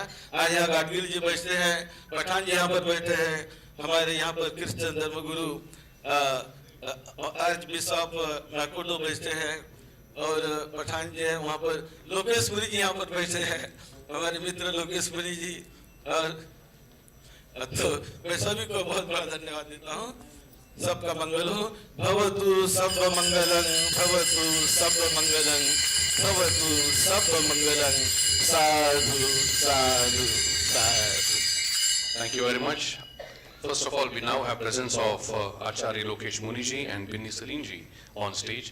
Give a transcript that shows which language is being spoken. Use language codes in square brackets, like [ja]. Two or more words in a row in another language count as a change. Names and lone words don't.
[hi] आज यहाँ गाडगिल जी बैठते हैं, पठान जी यहाँ पर बैठे हैं, हमारे यहाँ पर कृष्ण धर्म गुरु आर्च बिशप नाकोडो बैठते हैं, और पठान जी हैं वहाँ पर, लोकेश्वरी जी यहाँ पर बैठे हैं, हमारे मित्र लोकेश्वरी जी। और तो मैं सभी को बहुत बड़ा धन्यवाद देता हूँ। सबका मंगल हो। [pi] भवतु सब मंगलं, भवतु सब मंगलं, भवतु सब मंगलं। साधु साधु साधु। [en] Thank you very much. First of all, we now have presence of Acharya Lokesh Muniji and Binni Salinji on stage.